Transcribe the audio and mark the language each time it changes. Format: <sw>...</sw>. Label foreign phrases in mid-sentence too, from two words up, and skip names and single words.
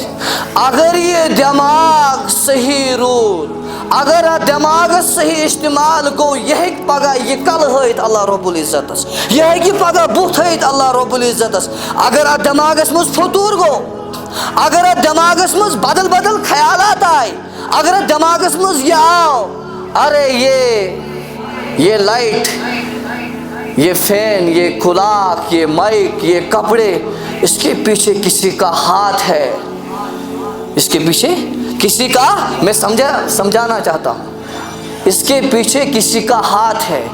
<ks>اگر یہِ دٮ۪ماغ صحیح روٗد اگر اتھ دٮ۪ماغس صحیح استعمال گوٚو یہِ ہیٚکہِ پگاہ یہِ کلہٕ ہٲیِتھ اللہ رب العزتس یہِ ہیٚکہِ پگاہ بُتھ ہٲیِتھ اللہ رب العزتس. اگر اتھ دٮ۪ماغس منٛز فطوٗر گوٚو اگر اتھ دٮ۪ماغس منٛز بدل بدل خیالات آے اگر اتھ دٮ۪ماغس منٛز یہِ آو</ks> <ur>ارے یہ لائٹ یہ فین یہ کھلاک یہ مائک یہ کپڑے اس کے پیچھے کسی کا ہاتھ ہے. اس کے پیچھے کسی کا میں سمجھانا چاہتا ہوں اس کے پیچھے کسی کا ہاتھ ہے.</ur>